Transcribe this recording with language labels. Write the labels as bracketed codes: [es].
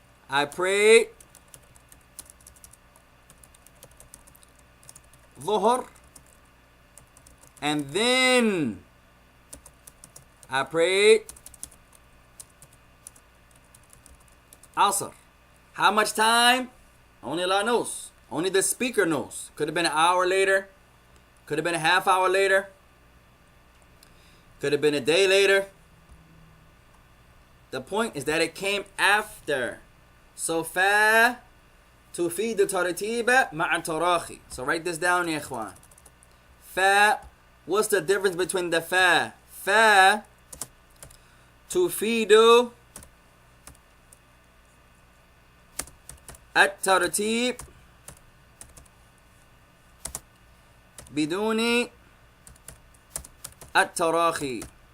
[en] I prayed dhuhr, and then I prayed asr. How much time? Only Allah knows. Only the speaker knows. Could have been an hour later. Could have been a half hour later. Could have been a day later. The point is that it came after. [ar] So fa تفيد ترتيب مع تراخي. [en] So write this down, ya ikhwan. Fa, what's the difference between the fa? [ar] Fa تفيد الترتيب بدون التراخي.